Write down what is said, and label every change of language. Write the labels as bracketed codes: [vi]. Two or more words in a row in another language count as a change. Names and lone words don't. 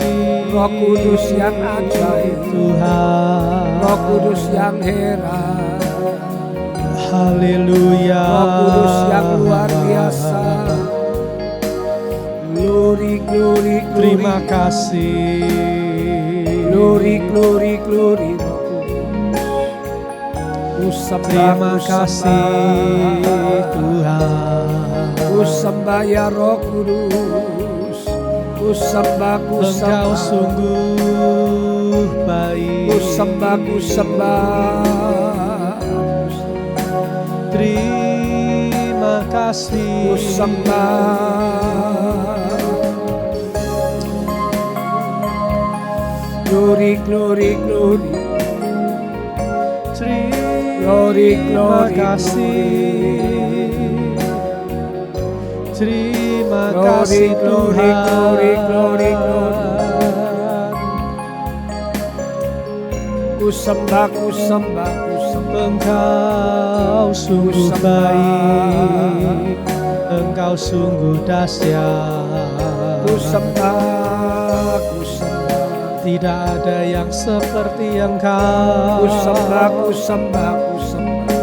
[id] Roh Kudus yang ajaib, Tuhan. Roh Kudus yang heran, Haleluya. Roh Kudus yang luar biasa. [en] Glory, glory, glory. [id] Terima kasih. [en] Glory, glory, glory, [id] Roh Kudus. Ku sembah, Terima ku kasih sembah. Tuhan. Ku sembah ya Roh Kudus. Ku sembah, ku Engkau sembah. sungguh baik. Ku sembah, ku sembah. Terima kasih. Ku sembah. [en] Glory, glory, glory. Glory, [id] Terima [en] glory, [id] kasih. Terima [en] Glory, [id] kasih [en] glory, [id] Tuhan. [en] glory, glory, glory. [id] Ku sembah, ku sembah, ku sembah. Engkau sungguh sembah. baik, Engkau sungguh dahsyat. Ku sembah, ku sembah. Tidak ada yang seperti Engkau. Ku sembah, ku sembah, ku sembah.